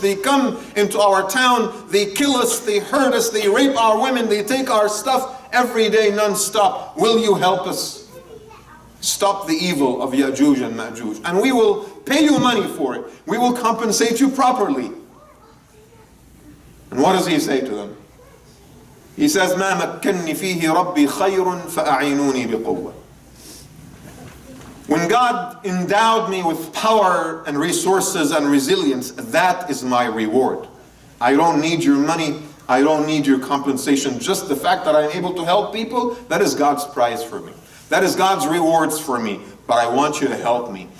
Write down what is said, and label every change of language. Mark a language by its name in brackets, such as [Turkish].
[English] They come into our town, they kill us, they hurt us, they rape our women, they take our stuff every day non-stop. Will you help us stop the evil of Ya'juj and Ma'juj? And we will pay you money for it. We will compensate you properly. And what does he say to them? He says, [Arabic] مَا مَكَّنِّي فِيهِ رَبِّي خَيْرٌ فَأَعِينُونِي بِقُوَّةٍ. [English] When God endowed me with power and resources and resilience, that is my reward. I don't need your money. I don't need your compensation. Just the fact that I'm able to help people, that is God's prize for me. That is God's rewards for me. But I want you to help me.